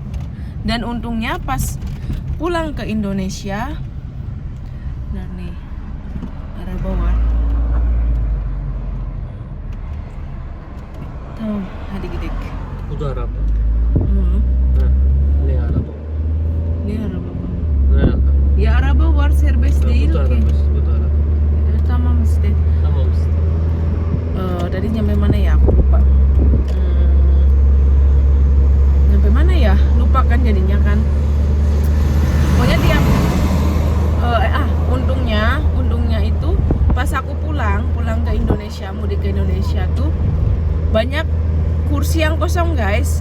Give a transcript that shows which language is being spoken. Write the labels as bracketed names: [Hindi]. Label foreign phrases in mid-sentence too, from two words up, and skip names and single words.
[Indonesian] Dan untungnya pas pulang ke Indonesia, nah nih arah bawah tuh adik-adik udah araba. Ini arah bawah. [Turkish] Ya [Indonesian] arah bawah [Turkish] serbest değil ki. Tamam işte. [Indonesian] Tadi nyampe mana ya, aku lupa. Nyampe mana ya, lupa kan jadinya kan. Pokoknya dia untungnya itu pas aku pulang ke Indonesia, mudik ke Indonesia tuh banyak kursi yang kosong guys.